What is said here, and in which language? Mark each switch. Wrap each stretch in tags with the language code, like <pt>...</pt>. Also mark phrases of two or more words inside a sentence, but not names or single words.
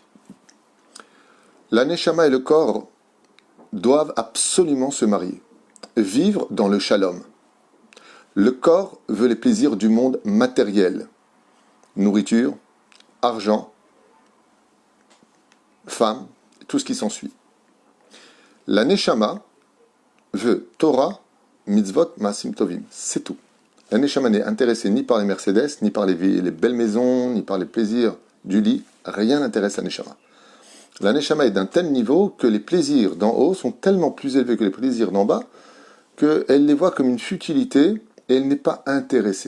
<fr>La neshama et le corps doivent absolument se marier, vivre dans le shalom. Le corps veut les plaisirs du monde matériel, nourriture, argent, femme, tout ce qui s'ensuit. La neshama veut</fr> <he>תורה, מצוות, מעשים טובים,</he> <fr>c'est tout. La neshama n'est intéressée ni par les Mercedes, ni par les belles maisons, ni par les plaisirs du lit. Rien n'intéresse la neshama. La neshama est d'un tel niveau que les plaisirs d'en haut sont tellement plus élevés que les plaisirs d'en bas qu'elle les voit comme une futilité et elle n'est pas intéressée.</fr>